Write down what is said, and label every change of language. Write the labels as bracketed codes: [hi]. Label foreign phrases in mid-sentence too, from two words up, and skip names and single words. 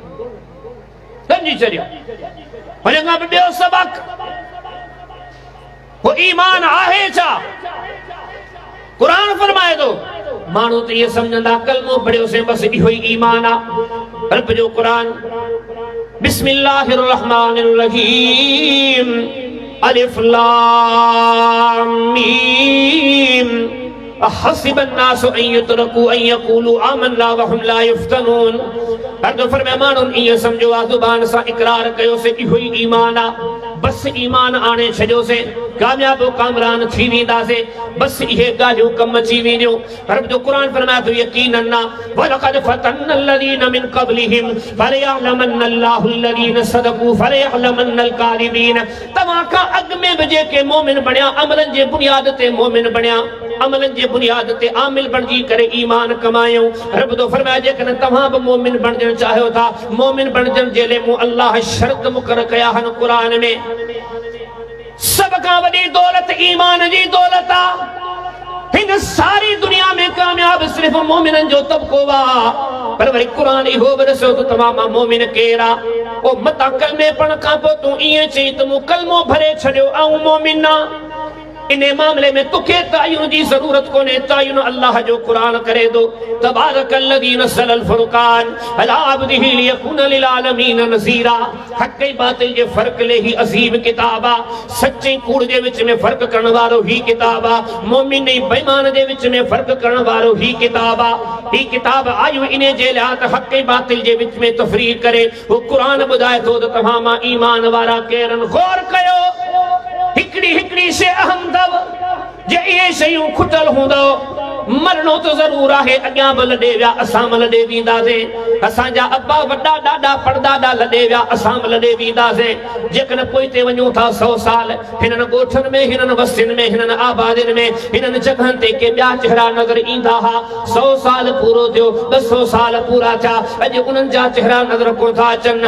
[sd] सम्झी छॾियो। हुन खां पोइ ॿियो सबक़, हो ईमान आहे छा? क़ुरान फरमाए थो माण्हू त इहे सम्झंदा कलमो पढ़ियोसीं बसि इहो ई ईमान आहे। रब जो क़ुरान [ar] بسم الله الرحمن الرحيم الم أحسب الناس أن يتركوا أن يقولوا آمنا وهم لا يفتنون. [sd] हर दफ़े में माण्हुनि ईअं सम्झो आहे ज़ुबान सां इक़रार कयोसीं इहो ई ईमान आहे। बसि ईमान आणे छॾियोसीं कामयाब कामरान थी वेंदासीं। बसि इहे ॻाल्हियूं कम अची वेंदियूं। रब जो क़ुरान फरमाए थो यकीनन [ar] ولقد فتنا الذين من قبلهم فليعلمن الله الذين صدقوا فليعلمن الكاذبين. [sd] तव्हां खां अॻु में बि जेके मोमिन बणिया अमलनि जे बुनियाद ते मोमिन बणिया, अमलनि जे बुनियाद ते आमिल बणजी करे ईमान कमायूं। रब तो फरमाए जेकॾहिं तव्हां बि मोमिन बणजण चाहियो था, मोमिन बणजण जे लाइ मूं अल्लाह शर्त मुक़रर कया आहिनि क़ुरान में। सब खां वॾी दौलत ईमान जी दौलत आहे। हिन सारी दुनिया में कामयाब सिर्फ़ मोमिननि जो तबको आहे। पर वरी क़ुरान इहो बि ॾिसो त तव्हां मां मोमिन केरु आहे। ओ मतां कलमे पढ़ण खां पोइ तूं ईअं चई त मूं कलमो भरे छॾियो ऐं मोमिन आहियां। इन मामले में तुखे तायुन जी जरूरत कोने। तायुन अल्लाह जो कुरान करे दो। [ar] تبارك الذي نزل الفرقان على عبده ليكون للعالمين نذيرا. [sd] हक़ ऐं बातिल जे फ़र्क़ ले ही अज़ीम किताब आहे। सच्चे कूड़ जे विच में फ़र्क़ करण वारो ही किताब आहे। मोमिन ऐं बेईमान जे विच में फ़र्क़ करण वारो ही किताब आहे। ही किताब आयो इन जे लाइ त हक़ ऐं बातिल जे विच में तफ़रीक़ करे। वो कुरान ॿुधाए थो त तव्हां मां ईमान वारा केरनि। गौर कयो हिकड़ी से अहम दव जे इहे शयूं खुटल हूंदो मरणो तो जरूर आहे। अॻियां बि लॾे विया असां बि लॾे वेंदासीं। असांजा अब्बा वॾा ॾाॾा परदादा लॾे विया असां बि लॾे वेंदासीं। जेकॾहिं पोइते वञूं था 100 साल हिननि ॻोठनि में हिननि बस्तियुनि में हिननि आबादियुनि में हिननि जॻहनि ते के ॿिया चेहरा नज़र ईंदा हा। 100 साल पूरो थियो 200 साल पूरा थिया अॼु उन्हनि जा चेहरा नज़र कोन था अचनि।